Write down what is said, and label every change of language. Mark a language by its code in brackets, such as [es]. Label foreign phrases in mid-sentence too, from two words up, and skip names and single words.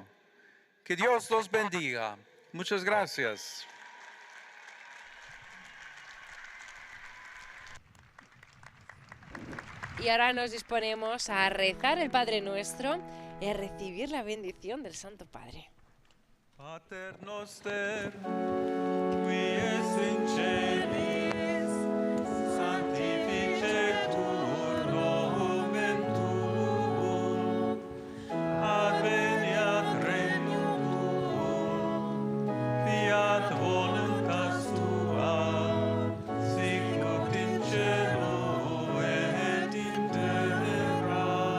[es] Que Dios los bendiga. Muchas gracias. Y ahora nos disponemos a rezar el Padre Nuestro y a recibir la bendición del Santo Padre. [la] Pater noster, qui es in celis, sanctificetur nomen tuum, adveniat regnum tuum, fiat voluntas tua, sicut in cielo et in terra.